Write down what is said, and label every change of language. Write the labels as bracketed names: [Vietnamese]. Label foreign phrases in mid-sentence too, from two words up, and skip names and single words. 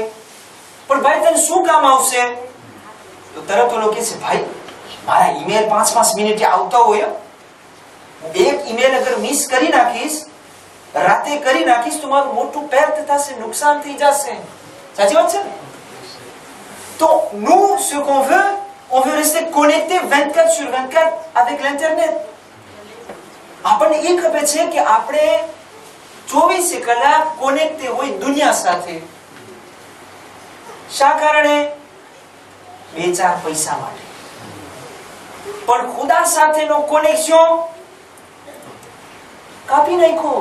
[Gujarati] પણ ભાઈ તને શું કામ આવશે? તો તરત ઓલો કહે છે ભાઈ મારા ઈમેલ 5-5 મિનિટે આવતા હોય, એક ઈમેલ અગર મિસ કરી નાખીશ, રાતે કરી નાખીશ તો મારું મોટું પેર થશે, નુકસાન થઈ જશે. સાચી વાત છે ને? [French] તો nous ce qu'on veut, on veut rester connecté 24/24 avec l'internet. [Gujarati] આપણને એ ખબર છે કે આપણે 24 કલાક કનેક્ટ હોય દુનિયા સાથે. શા કારણે? 2-4 પૈસા માટે. પણ ખુદા સાથેનો કનેક્શન કાપી નાખ્યો.